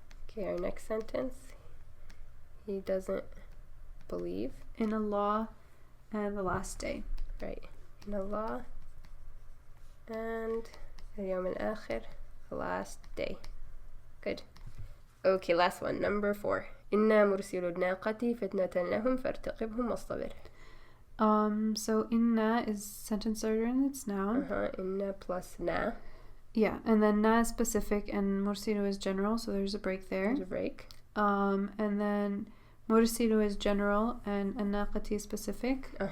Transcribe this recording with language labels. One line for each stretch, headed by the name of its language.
English: Okay, our next sentence. He doesn't believe in Allah and the last day. Right. In Allah and
Arabic: اليوم الآخر,
English: the last day. Good. Okay, last one. Number 4.
Arabic: إنا مرسل الناقة فتنة لهم فارتقبهم واصطبر.
English: So inna is sentence starter and it's noun. Inna plus na. Yeah, and then na is specific and mursilu is general, so there's a break there. There's a break. And then mursilu is general and an-naqati is specific.